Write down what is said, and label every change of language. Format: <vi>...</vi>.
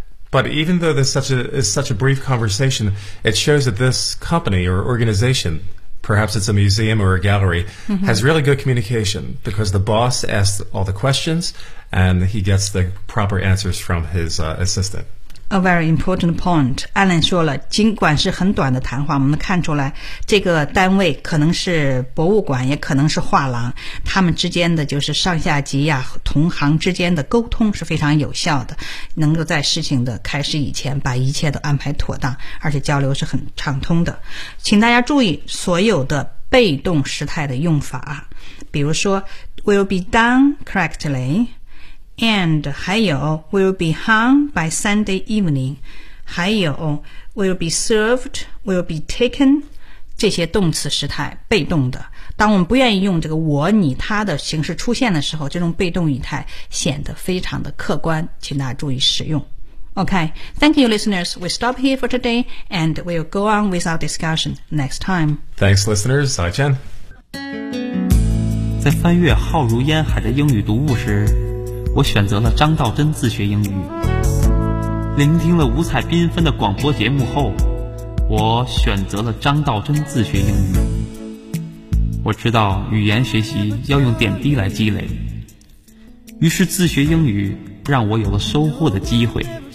<en>But even though this is such a brief conversation, it shows that this company or organization, perhaps it's a museum or a gallery, has really good communication because the boss asks all the questions and he gets the proper answers from his assistant. A very important point.</en> <zh>Alan 说了，尽管是很短的谈话，我们能看出来，这个单位可能是博物馆，也可能是画廊，他们之间的就是上下级呀、同行之间的沟通是非常有效的，能够在事情的开始以前把一切都安排妥当，而且交流是很畅通的。请大家注意所有的被动时态的用法，比如说</zh> <en>will be done correctly,And</en> <zh>还有</zh> <en>will be hung by Sunday evening,</en> <zh>还有</zh> <en>will be served, will be taken,</en> <zh>这些动词时态被动的。当我们不愿意用这个我、你、他的形式出现的时候，这种被动语态显得非常的客观，请大家注意使用。</zh> <en>Okay, thank you, listeners. We stop here for today, and we'll go on with our discussion next time. Thanks, listeners.</en> <zh>再见。在翻阅浩如烟海的英语读物时。我选择了张道真自学英语，聆听了五彩缤纷的广播节目后，我选择了张道真自学英语。我知道语言学习要用点滴来积累，于是自学英语让我有了收获的机会。</zh>